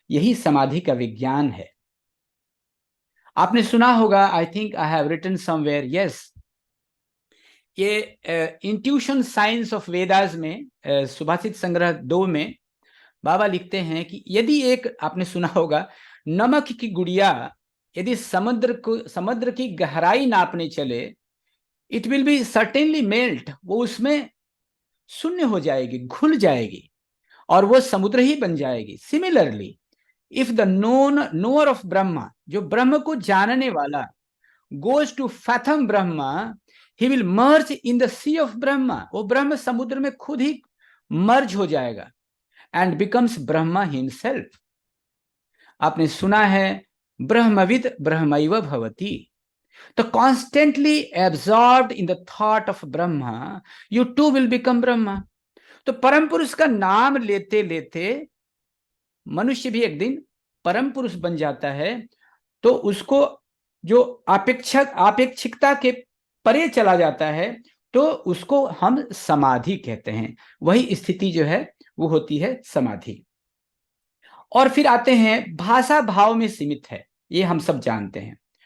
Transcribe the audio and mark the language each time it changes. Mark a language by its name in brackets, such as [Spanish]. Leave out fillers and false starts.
[Hindi] यही समाधि का विज्ञान है। आपने सुना होगा, [English] I think I have written somewhere, yes, [Hindi] ये इंट्यूशन साइंस ऑफ वेदास में सुभाषित संग्रह 2 में बाबा लिखते हैं कि यदि एक, आपने सुना होगा, नमक की गुड़िया यदि समुद्र की गहराई नापने चले, [English] it will be certainly melt, [Hindi] वो उसमें शून्य हो जाएगी, घुल जाएगी, और वो समुद्र ही बन जाएगी। [English] similarly, if the knower of Brahma, [Hindi] जो ब्रह्म को जानने वाला, [English] goes to fathom Brahma, he will merge in the sea of Brahma, [Hindi] वो ब्रह्म समुद्र में खुद ही मर्ज हो जाएगा। [English] and becomes Brahma himself. [Hindi] आपने सुना है [Sanskrit] ब्रह्मविद ब्रह्मैव भवति. [English] तो constantly absorbed in the thought of Brahma, you too will become Brahma. [Hindi] तो परम पुरुष का नाम लेते लेते मनुष्य भी एक दिन परम पुरुष बन जाता है. तो उसको जो आपेक्षिकता के परे चला जाता है तो उसको हम समाधि कहते हैं. वही स्थिति जो है वो होती है समाधि. और फिर आते हैं भाषा भाव में सीमित है, ये हम सब जानते हैं.